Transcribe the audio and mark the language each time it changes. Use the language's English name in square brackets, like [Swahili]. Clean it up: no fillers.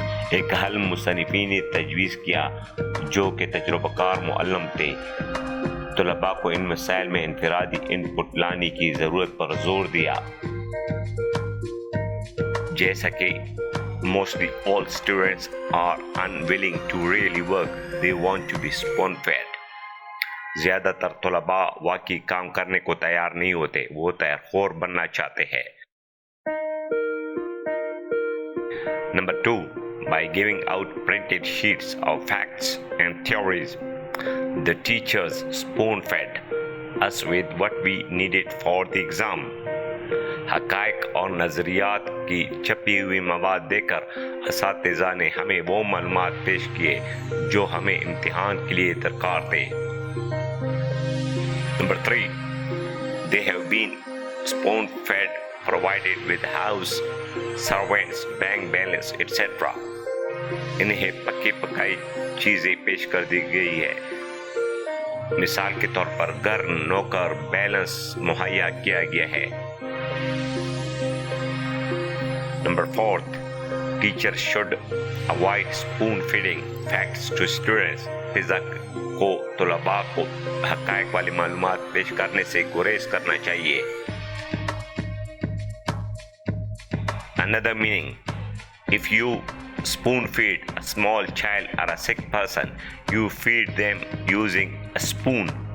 [Urdu] ایک حل مصنفین نے تجویز کیا جو کہ تجربہ کار معلم تھے. طلباء کو ان مسائل میں انفرادی ان پٹ لانے کی ضرورت پر زور دیا. جیسا کہ [English] mostly all students are unwilling to really work, they want to be spoon fed. [Urdu] زیادہ تر طلباء واقعی کام کرنے کو تیار نہیں ہوتے، وہ تیار خور بننا چاہتے ہیں. [English] Number 2, by giving out printed sheets of facts and theories, the teachers spoon fed us with what we needed for the exam. [Urdu] حقائق اور نظریات کی چھپی ہوئی مواد دے کر اساتذہ نے ہمیں وہ معلومات پیش کیے جو ہمیں امتحان کے لیے درکار تھے. [English] Number 3, they have been spoon fed, provided with house, servants, bank balance, etc. [Urdu] انہیں پکی پکائی چیزیں پیش کر دی گئی ہے. مثال کے طور پر گھر، نوکر، بیلنس مہیا کیا گیا ہے. [English] Number 4, teachers should avoid spoon feeding facts to students. [Urdu] فضا کو طلباء کو حقائق والی معلومات پیش کرنے سے گریز کرنا چاہیے. [English] Another meaning: if you spoon feed a small child or a sick person, you feed them using a spoon.